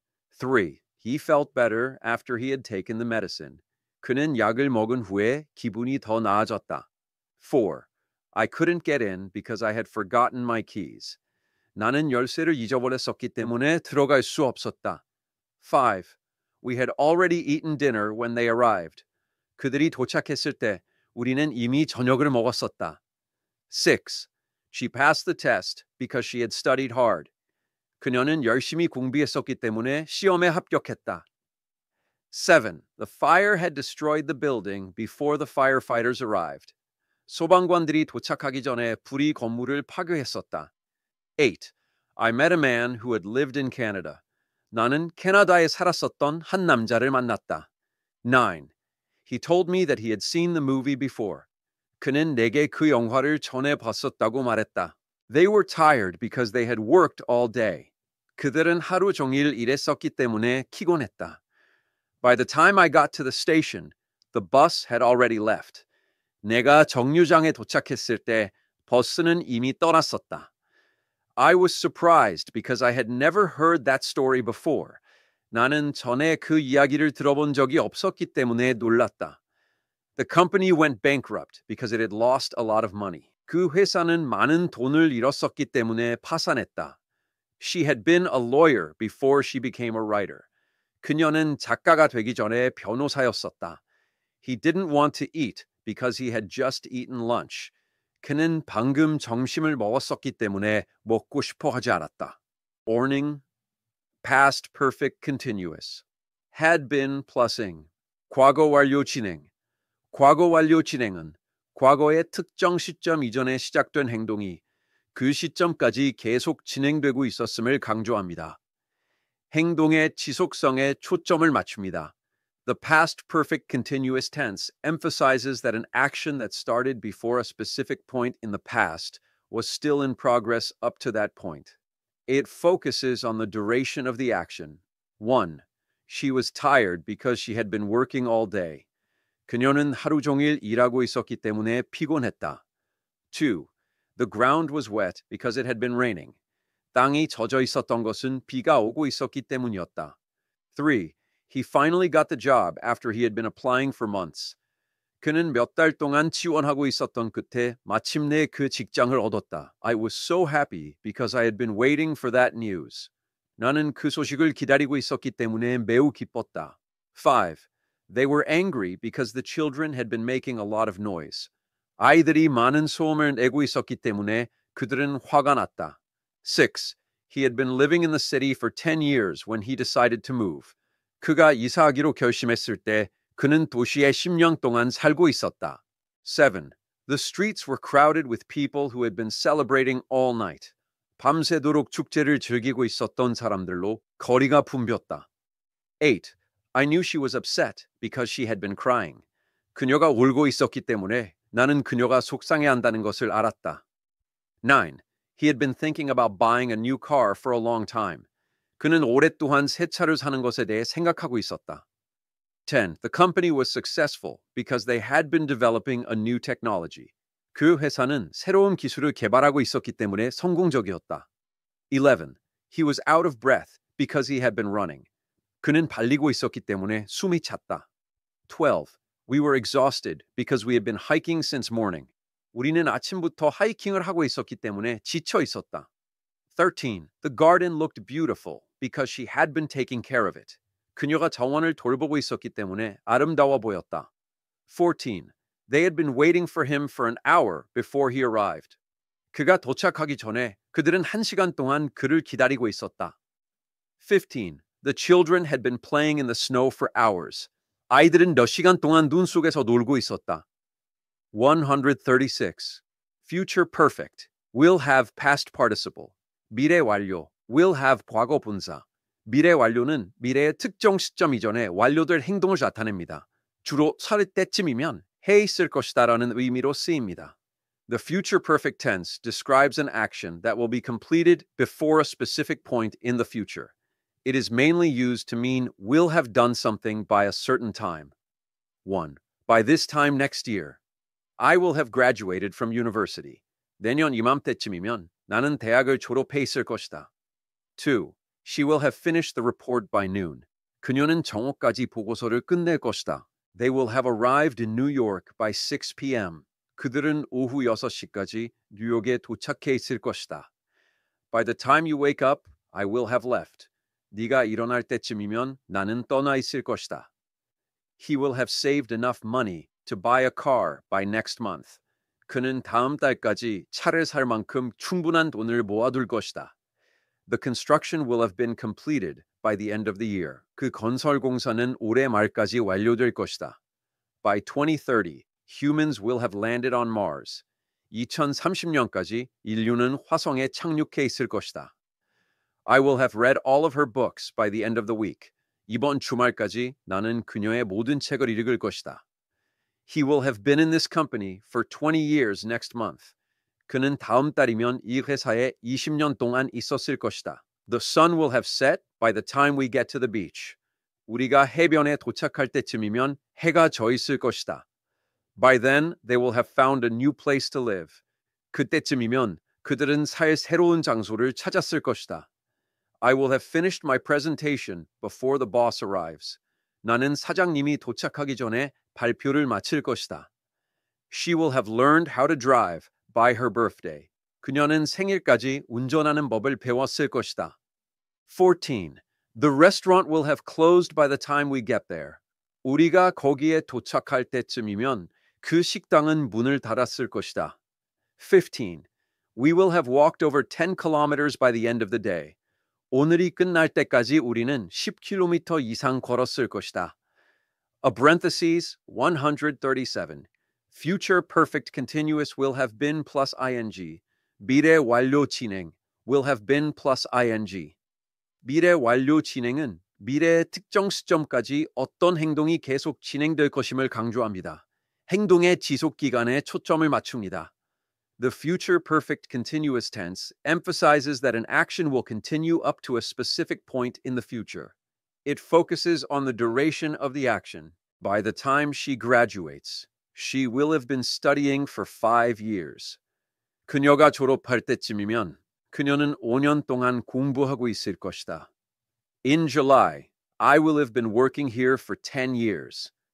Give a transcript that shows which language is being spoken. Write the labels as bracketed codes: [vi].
[en] 3. He felt better after he had taken the medicine. [ko] 그는 약을 먹은 후에 기분이 더 나아졌다. [en] 4. I couldn't get in because I had forgotten my keys. [ko] 나는 열쇠를 잊어버렸었기 때문에 들어갈 수 없었다. [en] 5. We had already eaten dinner when they arrived. [ko] 그들이 도착했을 때 우리는 이미 저녁을 먹었었다. [en] 6. She passed the test because she had studied hard. [ko] 그녀는 열심히 공부했었기 때문에 시험에 합격했다. [en] 7. The fire had destroyed the building before the firefighters arrived. [ko] 소방관들이 도착하기 전에 불이 건물을 파괴했었다. [en] 8. I met a man who had lived in Canada. [ko] 나는 캐나다에 살았었던 한 남자를 만났다. [en] 9. He told me that he had seen the movie before. [ko] 그는 내게 그 영화를 전에 봤었다고 말했다. [en] They were tired because they had worked all day. [ko] 그들은 하루 종일 일했었기 때문에 피곤했다. [en] By the time I got to the station, the bus had already left. [ko] 내가 정류장에 도착했을 때 버스는 이미 떠났었다. [en] I was surprised because I had never heard that story before. [ko] 나는 전에 그 이야기를 들어본 적이 없었기 때문에 놀랐다. [en] The company went bankrupt because it had lost a lot of money. [ko] 그 회사는 많은 돈을 잃었었기 때문에 파산했다. [en] She had been a lawyer before she became a writer. [ko] 그녀는 작가가 되기 전에 변호사였었다. [en] He didn't want to eat because he had just eaten lunch. [ko] 그는 방금 점심을 먹었었기 때문에 먹고 싶어 하지 않았다. [en] Orning, past perfect continuous. Had been plusing. [ko] 과거 완료 진행. 과거 완료 진행은 과거의 특정 시점 이전에 시작된 행동이 그 시점까지 계속 진행되고 있었음을 강조합니다. 행동의 지속성에 초점을 맞춥니다. [en] The past perfect continuous tense emphasizes that an action that started before a specific point in the past was still in progress up to that point. It focuses on the duration of the action. 1. She was tired because she had been working all day. [ko] 그녀는 하루 종일 일하고 있었기 때문에 피곤했다. [en] 2. The ground was wet because it had been raining. [ko] 땅이 젖어 있었던 것은 비가 오고 있었기 때문이었다. [en] 3. He finally got the job after he had been applying for months. [ko] 그는 몇 달 동안 지원하고 있었던 끝에 마침내 그 직장을 얻었다. [en] I was so happy because I had been waiting for that news. [ko] 나는 그 소식을 기다리고 있었기 때문에 매우 기뻤다. [en] 5. They were angry because the children had been making a lot of noise. [ko] 아이들이 많은 소음을 내고 있었기 때문에 그들은 화가 났다. [en] 6. He had been living in the city for 10 years when he decided to move. [ko] 그가 이사하기로 결심했을 때 그는 도시에 10년 동안 살고 있었다. [en] 7. The streets were crowded with people who had been celebrating all night. [ko] 밤새도록 축제를 즐기고 있었던 사람들로 거리가 붐볐다. [en] 8. I knew she was upset because she had been crying. [ko] 그녀가 울고 있었기 때문에 나는 그녀가 속상해한다는 것을 알았다. [en] 9. He had been thinking about buying a new car for a long time. [ko] 그는 오랫동안 새 차를 사는 것에 대해 생각하고 있었다. [en] 10. The company was successful because they had been developing a new technology. [ko] 그 회사는 새로운 기술을 개발하고 있었기 때문에 성공적이었다. [en] 11. He was out of breath because he had been running. [ko] 그는 달리고 있었기 때문에 숨이 찼다. [en] 12. We were exhausted because we had been hiking since morning. [ko] 우리는 아침부터 하이킹을 하고 있었기 때문에 지쳐 있었다. [en] 13. The garden looked beautiful because she had been taking care of it. [ko] 그녀가 정원을 돌보고 있었기 때문에 아름다워 보였다. [en] 14. They had been waiting for him for an hour before he arrived. [ko] 그가 도착하기 전에 그들은 1시간 동안 그를 기다리고 있었다. [en] 15. The children had been playing in the snow for hours. [ko] 아이들은 몇 시간 동안 눈 속에서 놀고 있었다. [en] 136. Future perfect. Will have past participle. [ko] 미래 완료. [en] Will have [ko] 과거 분사. 미래 완료는 미래의 특정 시점 이전에 완료될 행동을 나타냅니다. 주로 살 때쯤이면 해 있을 것이다라는 의미로 쓰입니다. [en] The future perfect tense describes an action that will be completed before a specific point in the future. It is mainly used to mean will have done something by a certain time. 1. By this time next year. I will have graduated from university. [ko] 내년 이맘때쯤이면 나는 대학을 졸업해 있을 것이다. [en] 2. She will have finished the report by noon. [ko] 그녀는 정오까지 보고서를 끝낼 것이다. [en] They will have arrived in New York by 6 p.m. [ko] 그들은 오후 6시까지 뉴욕에 도착해 있을 것이다. [en] By the time you wake up, I will have left. [ko] 네가 일어날 때쯤이면 나는 떠나 있을 것이다. [en] He will have saved enough money to buy a car by next month. [ko] 그는 다음 달까지 차를 살 만큼 충분한 돈을 모아둘 것이다. [en] The construction will have been completed by the end of the year. [ko] 그 건설 공사는 올해 말까지 완료될 것이다. [en] By 2030, humans will have landed on Mars. [ko] 2030년까지 인류는 화성에 착륙해 있을 것이다. [en] I will have read all of her books by the end of the week. [ko] 이번 주말까지 나는 그녀의 모든 책을 읽을 것이다. [en] He will have been in this company for 20 years next month. [ko] 그는 다음 달이면 이 회사에 20년 동안 있었을 것이다. [en] The sun will have set by the time we get to the beach. [ko] 우리가 해변에 도착할 때쯤이면 해가 져 있을 것이다. [en] By then, they will have found a new place to live. [ko] 그때쯤이면 그들은 살 새로운 장소를 찾았을 것이다. [en] I will have finished my presentation before the boss arrives. [ko] 나는 사장님이 도착하기 전에 발표를 마칠 것이다. [en] She will have learned how to drive by her birthday. [ko] 그녀는 생일까지 운전하는 법을 배웠을 것이다. [en] 14. The restaurant will have closed by the time we get there. [ko] 우리가 거기에 도착할 때쯤이면 그 식당은 문을 닫았을 것이다. [en] 15. We will have walked over 10 kilometers by the end of the day. [ko] 오늘이 끝날 때까지 우리는 10km 이상 걸었을 것이다. [en] A parentheses 137. Future perfect continuous will have been plus ing. [ko] 미래 완료 진행 [en] will have been plus ing. [ko] 미래 완료 진행은 미래의 특정 시점까지 어떤 행동이 계속 진행될 것임을 강조합니다. 행동의 지속 기간에 초점을 맞춥니다. [en] The future perfect continuous tense emphasizes that an action will continue up to a specific point in the future. It focuses on the duration of the action. By the time she graduates, she will have been studying for 5 years. [ko] 그녀가 졸업할 때쯤이면 그녀는 5년 동안 공부하고 있을 것이다. [en] In July, I will have been working here for 10 years.